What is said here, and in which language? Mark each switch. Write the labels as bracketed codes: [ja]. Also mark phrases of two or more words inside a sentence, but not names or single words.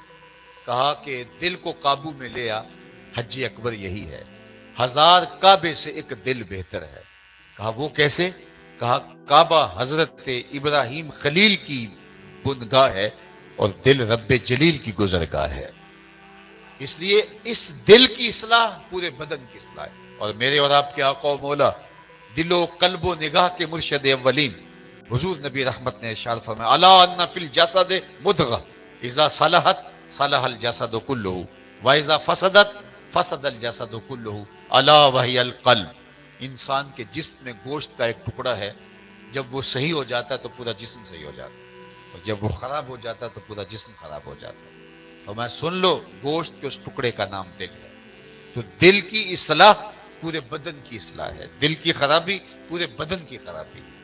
[ur] کہا کہ دل کو قابو میں لیا، حج اکبر یہی ہے، ہزار کعبے سے ایک دل بہتر ہے۔ کہا وہ کیسے؟ کہا کعبہ حضرت ابراہیم خلیل کی بنگاہ ہے اور دل رب جلیل کی گزرگاہ ہے۔ اس لیے اس دل کی اصلاح پورے بدن کی اصلاح ہے۔ اور میرے اور آپ کے آقا و مولا، دل و قلب و نگاہ کے مرشد اولین حضور نبی رحمت نے ارشاد فرمایا [ar] الا ان فی الجسد مضغہ، اذا صلحت صلح الجسد کلہ واذا فسدت فسد الجسد کلہ الا وہی القلب. [ur] انسان کے جسم میں گوشت کا ایک ٹکڑا ہے، جب وہ صحیح ہو جاتا ہے تو پورا جسم صحیح ہو جاتا ہے، اور جب وہ خراب ہو جاتا ہے تو پورا جسم خراب ہو جاتا ہے. اور میں سن لو، گوشت کے اس ٹکڑے کا نام دل ہے. تو دل کی اصلاح پورے بدن کی اصلاح ہے، دل کی خرابی پورے بدن کی خرابی ہے.